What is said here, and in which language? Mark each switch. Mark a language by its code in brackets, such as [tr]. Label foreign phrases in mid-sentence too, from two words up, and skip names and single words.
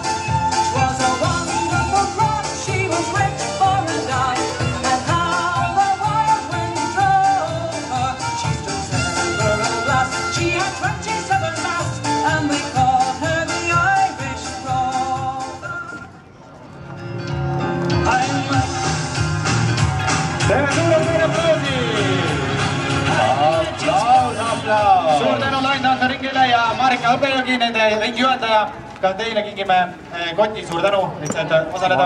[en] 'Twas a wonderful craft, she was rich for a dime, and how the wild wind drove her. She stood center at last, she had 27 masts, and we called her the Irish Rover. [et] Teeme suured aplausi! Aplaus! Suur tänu Laine Annaringile ja Marika Hõbejõgi, nende ringi juhataja. Ka teile kingime koti, suur tänu, et saate osaleda.